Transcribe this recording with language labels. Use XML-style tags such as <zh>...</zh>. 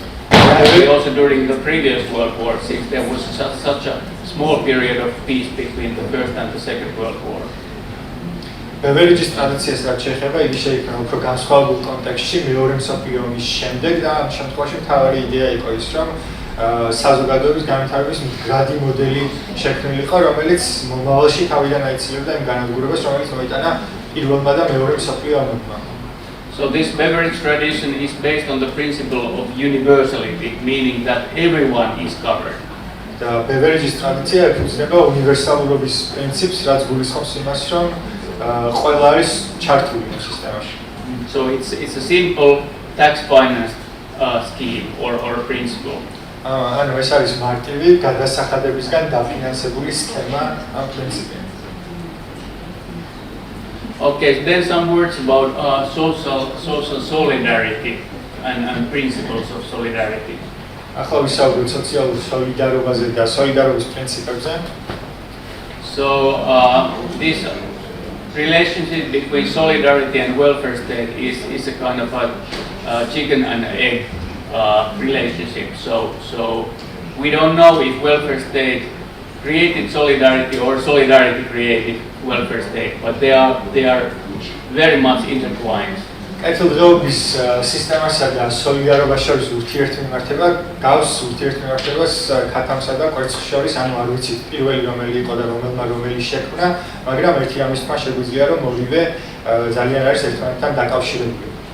<en>And also during the previous World War, since there was such a small period of peace between the First and the Second World War.</en> <ka>ბევერიჯის ტრადიციას რაც შეეხება, იგი შეიქმნა უფრო განსხვავებულ კონტექსტში მეორე მსოფლიო ომის შემდეგ და ამ შემთხვევაში მთავარი იდეა იყო ის, რომ საზოგადოების განვითარების მდგრადი მოდელი შექმნილიყო, რომელიც მომავალში თავიდან აიცილებდა იმ განადგურებას, რომელიც მოიტანა პირველმა და მეორე მსოფლიო ომებმა.</ka> <en>So this beverage tradition is based on the principle of universality, meaning that everyone is covered.</en> <ka>და ბევერიჯის ტრადიცია ეფუძნება უნივერსალურობის პრინციპს, რაც გულისხმობს იმას, რომ ყველა არის ჩართული იმ სისტემაში.</ka> <en>So it's a simple tax financed scheme or principle.</en> <ka>ანუ ეს არის მარტივი გადასახადებისგან დაფინანსებული სქემა ამ პრინციპი.</ka> <en>Okay, then some words about social solidarity and principles of solidarity.</en> <ka>ახლა ვისაუბროთ სოციალურ სოლიდარობაზე და სოლიდარობის პრინციპებზე.</ka> <en>So this relationship between solidarity and welfare state is a kind of a chicken and egg relationship. So we don't know if welfare state created solidarity or solidarity created welfare state, but they are very much intertwined.</en> <ka>კეთილდღეობის სისტემასა და სოლიდარობას შორის ურთიერთმიმართება გავს ურთიერთმიმართებას ქათამსა და კვერცხს შორის, ანუ არ ვიცით პირველი რომელი იყო და რომელი შექმნა, მაგრამ ერთი ამის თქმა შეგვიძლია, რომ ორივე ძალიან არის ერთმანეთთან დაკავშირებული.</ka>